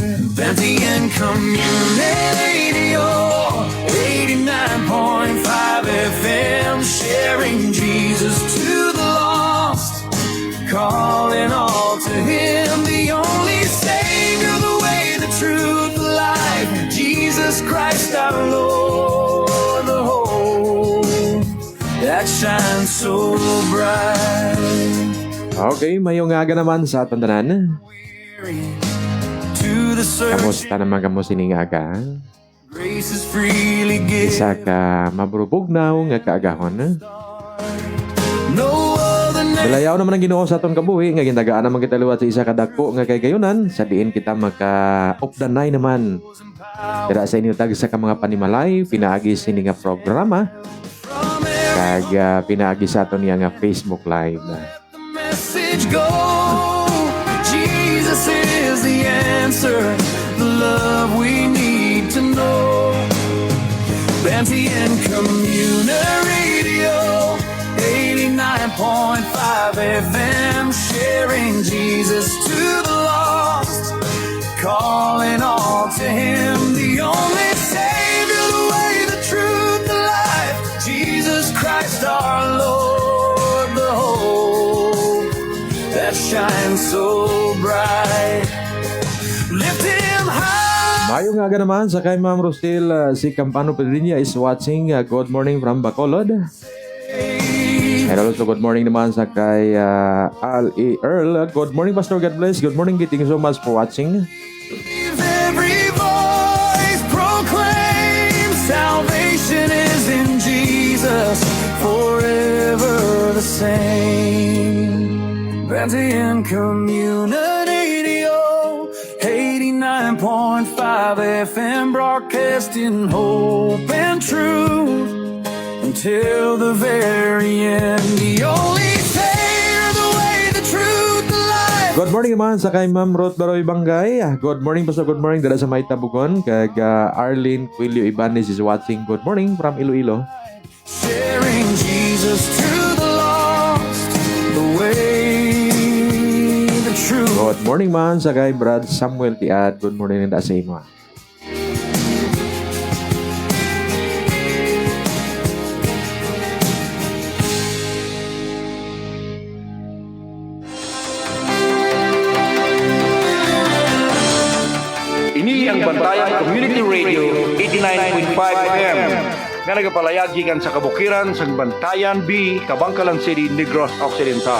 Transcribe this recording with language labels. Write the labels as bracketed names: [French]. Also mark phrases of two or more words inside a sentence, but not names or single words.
[English] Benzion Community 89.5 FM, sharing Jesus to the lost, calling all to Him, the only Savior, the way, the truth, the life, Jesus Christ our Lord, the hope that shines so bright. [Hiligaynon] Okay, mayong aga naman sa aton tanan. [English] To the [Hiligaynon] Kamusta [English] search, [Hiligaynon] naman kamo sining aga? [English] grace is freely [Hiligaynon] Isa [English] given. [Hiligaynon] ka mabrubugnaw nga kaagahon. [English] No other name. [Hiligaynon] Dalayaw naman ang Ginoo sa aton kabuhi nga gintagaan naman kita liwat sa isa ka dako nga kay gayunan sa diin kita maka-updanay naman. Dira sa inyo tag sa ka mga panimalay, pinaagi sini nga programa kag pinaagi sa aton nga Facebook Live. [English] The message go. Jesus is the answer, the love we need to know. Benzion Community Radio 89.5 FM, sharing Jesus to the lost, calling all to Him, the only Savior, the way, the truth, the life, Jesus Christ our Lord, the hope that shines so bright. Lift Him high. [Hiligaynon] Mayong aga naman sa kay Ma'am Rostil, si Campano Pedriña [English] is watching. Good morning from Bacolod. And also good morning [Hiligaynon] naman sa kay [English] Al E. Earl. Good morning Pastor, God bless. Good morning, thank you so much for watching. Every voice proclaim salvation is in Jesus, forever the same. Benzion Community 89.5 FM, broadcasting hope and truth. until the very end. The only Savior, the way, the truth, the life. Good morning [Hiligaynon] naman sa kay [English] Ma'am Ruth Baroy Bangay. Good morning, Pastor. Good morning. [Hiligaynon] Dala sa may tabugon. Kag Arlene Quilio Ibanez [English] is watching. Good morning from Iloilo. Sharing Jesus to the lost, the way, the truth. Good morning [Hiligaynon] man sa kay Brad Samuel Tiad. [English] Good morning and [Hiligaynon] sa imo. Ini ang Bantayan Community Radio 89.5 FM nga nagapalayag gikan sa kabukiran sa Bantayan B, Kabangkalan City, Negros Occidental.